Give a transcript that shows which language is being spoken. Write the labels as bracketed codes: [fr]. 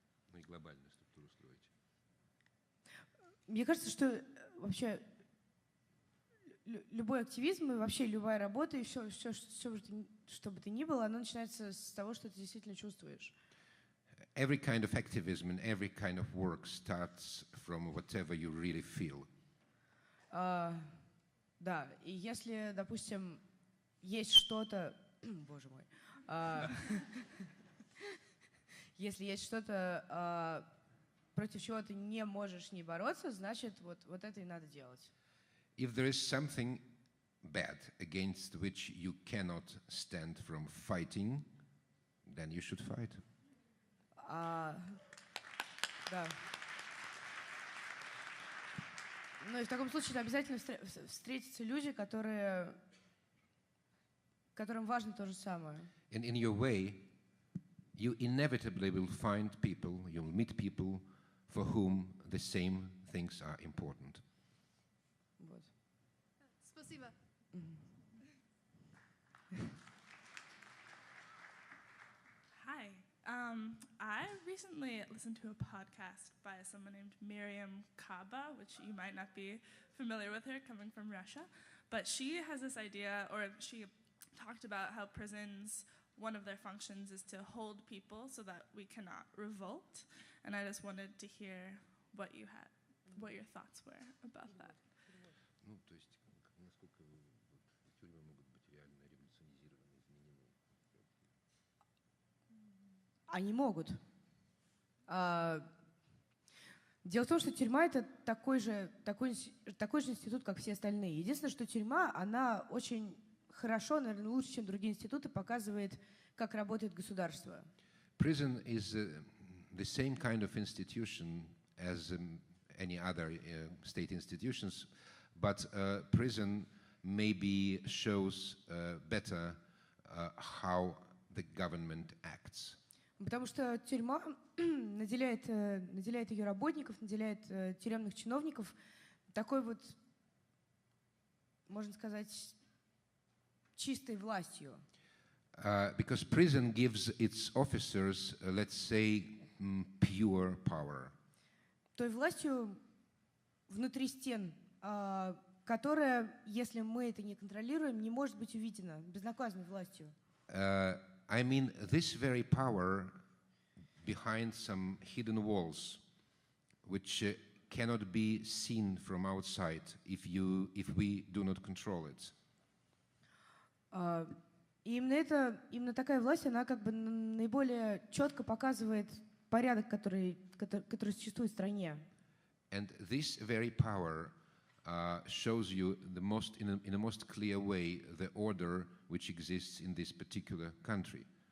[ru] Ну и глобальную структуру строить. Мне кажется, что вообще любой активизм и вообще любая работа, и все, что бы то ни было, оно начинается с того, что ты действительно чувствуешь. [en] Every kind of activism and every kind of work starts from whatever you really feel. [ru] Да, и если, допустим, есть что-то, боже мой, если есть что-то, против чего ты не можешь не бороться, значит, вот это и надо делать. [en] If there is something bad against which you cannot stand from fighting, then you should fight. [ru] Да. Ну и в таком случае обязательно встретятся люди, которым важно то же самое. [en] And in your way, you inevitably will find people, you'll meet people for whom the same things are important. [ru] Вот. Спасибо. [en] Hi. I recently listened to a podcast by someone named Miriam Kaba, which you might not be familiar with her, coming from Russia. But she has this idea, or she talked about how prisons, one of their functions is to hold people so that we cannot revolt. And I just wanted to hear what your thoughts were about that. [ru] Ну, то есть, насколько тюрьмы могут быть реально революционизированы, изменены? Они могут. Дело в том, что тюрьма — это такой же институт, как все остальные. Единственное, что тюрьма, она очень хорошо, наверное, лучше, чем другие институты, показывает, как работает государство. [en] Prison is the same kind of institution as any other state institutions, but prison maybe shows better how the government acts. [ru] Потому что тюрьма наделяет ее работников, наделяет тюремных чиновников такой вот, можно сказать, чистой властью. [en] Because prison gives its officers, let's say, pure power. [ru] Той властью внутри стен, которая, если мы это не контролируем, не может быть увидена, безнаказанной властью. [en] I mean, this very power behind some hidden walls, which cannot be seen from outside if we do not control it. [ru] И именно такая власть, она как бы наиболее четко показывает порядок, который существует в стране. [en] And this very power shows you in the most clear way the order which exists in this particular country.